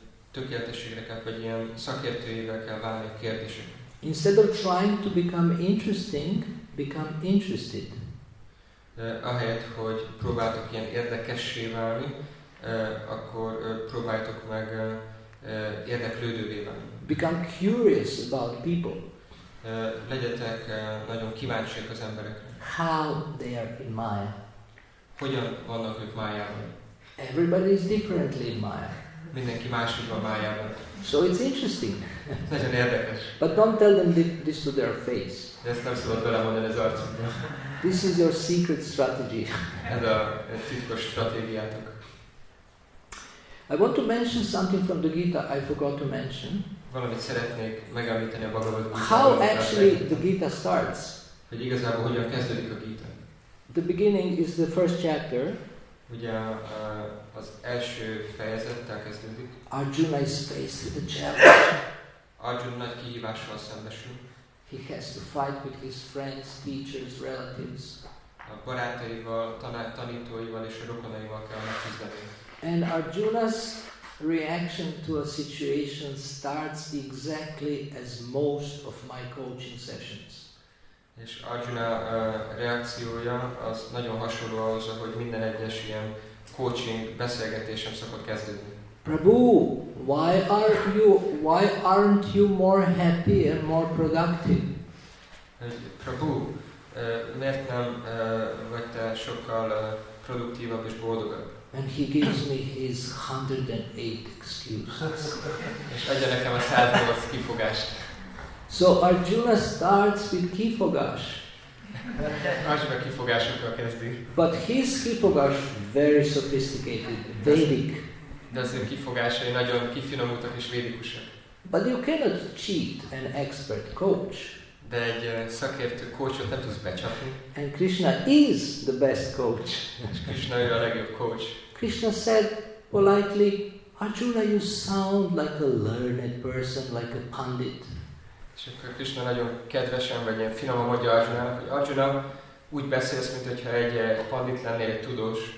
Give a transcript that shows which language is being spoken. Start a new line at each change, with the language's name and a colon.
Hungarian: Tökéletességre kell, vagy ilyen szakértőivel kell válni a kérdéseknek.
English: Instead of trying to become interesting, become interested.
Hungarian: Ahelyett, hogy próbáltok ilyen érdekessé válni, akkor próbáltok meg érdeklődővé válni.
English: Become curious about people.
Hungarian: Legyetek nagyon kíváncsiak az emberekre.
English: How they are in Maya.
Hungarian: Hogyan vannak ők májában?
English: Everybody is differently in Maya.
Hungarian: Mindenki máshogy van májában.
English: So it's interesting.
Hungarian: Nagyon érdekes.
English: But don't tell them this to their face.
Hungarian: De ezt nem szabad belemondani az arcukra.
English: This is your secret strategy.
Hungarian: Ez a titkos stratégiátok.
English: I want to mention something from the Gita I forgot to mention.
Hungarian: Valamit szeretnék megemlíteni a Bhagavad Gita.
English: How actually the Gita starts.
Hungarian: Hogy igazából hogyan kezdődik a Gita.
English: The beginning is the first chapter.
Hungarian: Ugye az első fejezettel kezdődik.
English: Arjuna is faced with a challenge.
Hungarian: Arjuna nagy kihívással szembesül.
English: He has to fight with his friends, teachers, relatives.
Hungarian: A barátaival, tanítóival és a rokonaival kell megküzdeni.
English: And Arjuna's reaction to a situation starts exactly as most of my coaching sessions.
Hungarian: És Arjuna reakciója az nagyon hasonló ahhoz, hogy minden egyes ilyen coaching beszélgetésem szokott kezdődni.
English: Prabhu, why aren't you more happy and more productive?
Hungarian: Prabhu, miért nem vagy te sokkal produktívabb és boldogabb?
English: And he gives me his 108 excuses.
Hungarian: És adja nekem a 108 kifogást.
English: So Arjuna starts with
Hungarian: kifogash. Arjuna kifogásokkal kezdi.
English: But his
Hungarian: kifogash
English: very sophisticated, Vedic.
Hungarian: De az ő kifogásai nagyon kifinomultak és védikusak.
English: But you cannot cheat an expert coach.
Hungarian: De egy szakértő coachot nem tudsz becsapni.
English: And Krishna is the best coach.
Hungarian: És Krishna ő a legjobb coach.
English: Krishna said politely, Arjuna, you sound like a learned person, like a pandit.
Hungarian: És akkor Krishna nagyon kedvesen, vagy ilyen finoman mondja Arjunának, hogy Arjuna, úgy beszélsz, mint hogyha egy pandit lennél, egy tudós.